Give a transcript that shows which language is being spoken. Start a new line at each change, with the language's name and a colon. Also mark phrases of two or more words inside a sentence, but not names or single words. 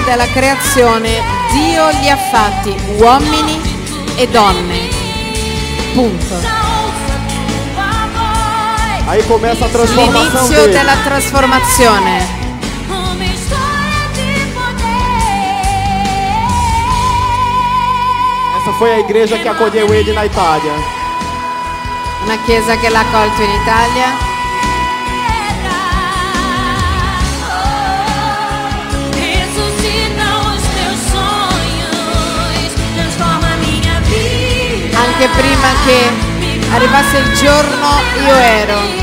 Italian: della creazione Dio li ha fatti uomini e donne. Punto.
Portuguese: Aí começa a transformação
Italian: L'inizio
Portuguese: dele.
Italian: della trasformazione.
Portuguese: Essa foi a igreja que acolheu ele na Itália.
Italian: Una chiesa che l'ha accolto in Italia. Anche prima che arrivasse il giorno io ero.